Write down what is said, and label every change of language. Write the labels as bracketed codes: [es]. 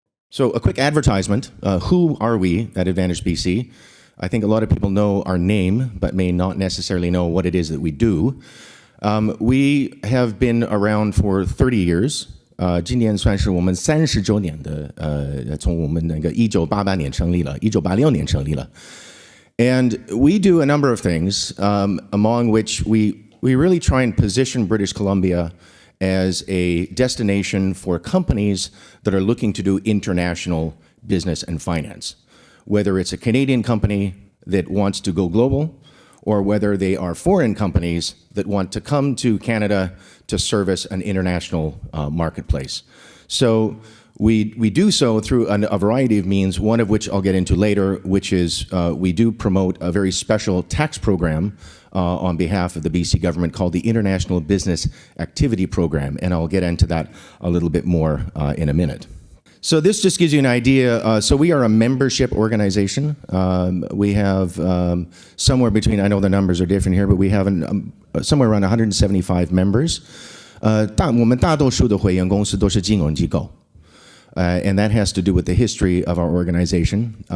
[en] So a quick advertisement. Who are we at AdvantageBC? I think a lot of people know our name, but may not necessarily know what it is that we do. We have been around for 30 years. [zh] 今年算是我们30周年的，从我们那个1988年成立了，1986年成立了。 [en] And we do a number of things, among which we really try and position British Columbia as a destination for companies that are looking to do international business and finance. Whether it's a Canadian company that wants to go global, or whether they are foreign companies that want to come to Canada to service an international marketplace. So we do so through a variety of means, one of which I'll get into later, which is we do promote a very special tax program on behalf of the BC government called the International Business Activity Program, and I'll get into that a little bit more in a minute. So this just gives you an idea. So we are a membership organization. We have somewhere between, I know the numbers are different here, but we have somewhere around 175 members. [zh] 我们大多数的会员公司都是金融机构. [en] And that has to do with the history of our organization.